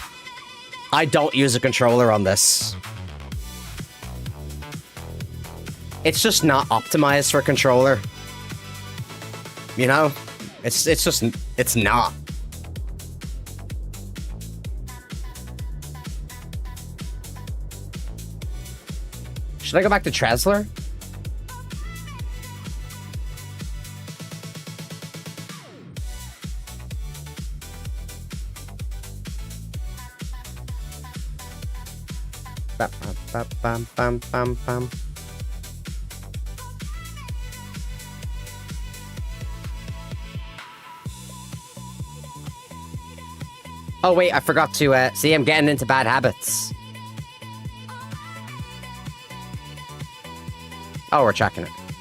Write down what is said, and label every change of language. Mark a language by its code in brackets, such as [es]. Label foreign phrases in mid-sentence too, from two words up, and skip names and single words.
[en] I don't use a controller on this. It's just not optimized for a controller. You know? It's not. Should I go back to Tresler? Bam, bam, bam, bam, bam, bam. Oh wait, I forgot to see, I'm getting into bad habits. Oh, we're checking it.